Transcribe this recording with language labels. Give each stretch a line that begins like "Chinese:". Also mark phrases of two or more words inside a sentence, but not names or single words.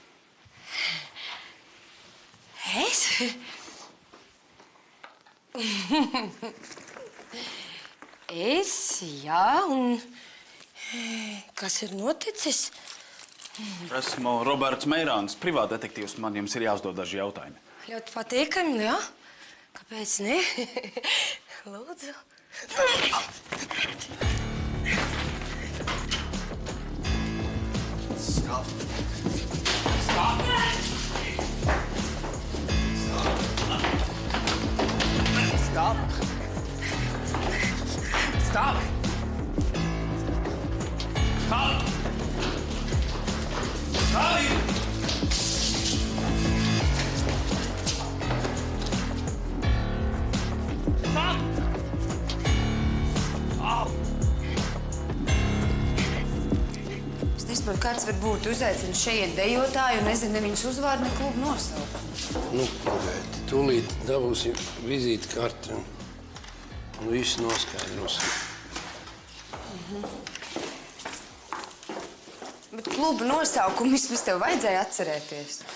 Latvian: Es? Es, jā, un kas ir noticis? Esmu Roberts Meirāns, privātdetektīvs. Man jums ir jāuzdod daži jautājumi. Ļoti patīkami, jā? Kāpēc ne? Lūdzu. Stop. Stop. Stop. Stop. Stop. Charlie! Stop! Stop! Es nesaprotu, kāds var būt uzaicina šeit dejotāju un nezinu ne viņas uzvārdu, ne klubu nosaukumu. Nu, pagaidi, tūlīt dabūsim vizīti karti un visu noskaidrosim. Bet klubu nosaukumu vismaz tev vajadzēja atcerēties.